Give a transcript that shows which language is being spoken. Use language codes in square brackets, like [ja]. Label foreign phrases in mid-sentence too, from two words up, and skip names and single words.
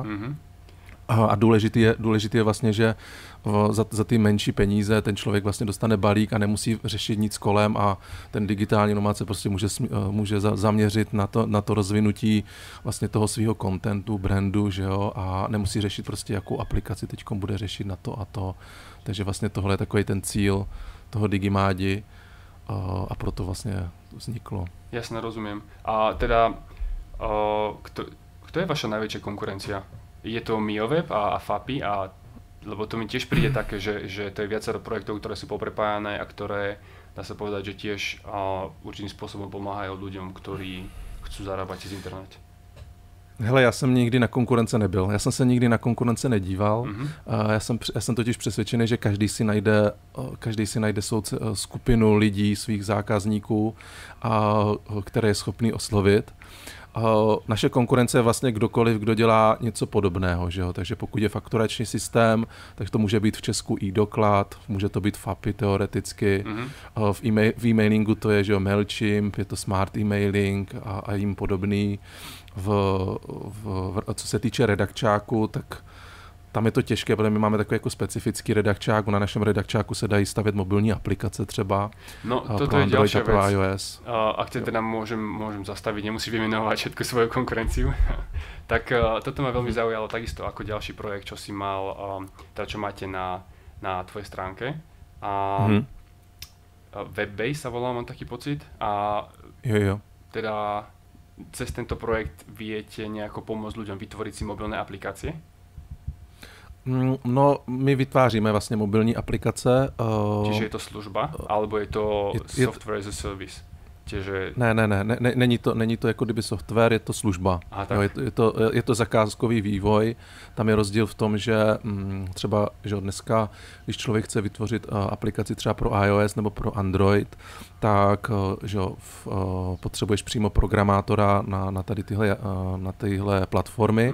[cs] A důležitý je vlastně, že za ty menší peníze ten člověk vlastně dostane balík a nemusí řešit nic kolem a ten digitální nomad se prostě může zaměřit na to rozvinutí vlastně toho svého contentu, brandu, že jo, a nemusí řešit prostě, jakou aplikaci teďkom bude řešit na to a to. Takže vlastně tohle je takový ten cíl toho Digimádi a proto vlastně vzniklo. [sk] Jasne, rozumiem. A teda, kto je vaša najväčšia konkurencia? Je to MioWeb a FAPI, lebo to mi tiež príde také, že to je viacero projektov, ktoré sú poprepájané a ktoré, dá sa povedať, že tiež určitým spôsobom pomáhajú ľuďom, ktorí chcú zarábať cez internet. [cs] Hele, já jsem nikdy na konkurence nebyl. Já jsem se nikdy na konkurence nedíval. Já jsem totiž přesvědčený, že každý si najde skupinu lidí, svých zákazníků, které je schopný oslovit. Naše konkurence je vlastně kdokoliv, kdo dělá něco podobného, že jo? Takže pokud je fakturační systém, tak to může být v Česku e-doklad, může to být FAPI teoreticky, v e-mailingu to je, že jo, Mailchimp, je to Smart emailing a jim podobný. Co se týče redakčáku, tak tam je to těžké, protože my máme takový jako specifický redakčák. Na našem redakčáku se dají stavět mobilní aplikace třeba. No, [sk] toto je ďalšia vec. iOS. Ak teda môžem zastaviť, nemusíš vymenovať všetku svoju konkurenciu. Tak toto ma veľmi zaujalo takisto ako ďalší projekt, čo si mal, teda čo máte na tvojej stránke. Webbase sa volá, mám taký pocit. Jo. Teda cez tento projekt viete nejako pomôcť ľuďom vytvoriť si mobilné aplikácie? [cs] No, my vytváříme vlastně mobilní aplikace. [sk] Čiže je to služba, alebo je to [en] software as a service? [sk] Čiže... [cs] Ne, není to jako kdyby software, je to služba. Je to zakázkový vývoj. Tam je rozdíl v tom, že třeba že dneska, když člověk chce vytvořit aplikaci třeba pro iOS nebo pro Android, tak že potřebuješ přímo programátora na tyhle platformy.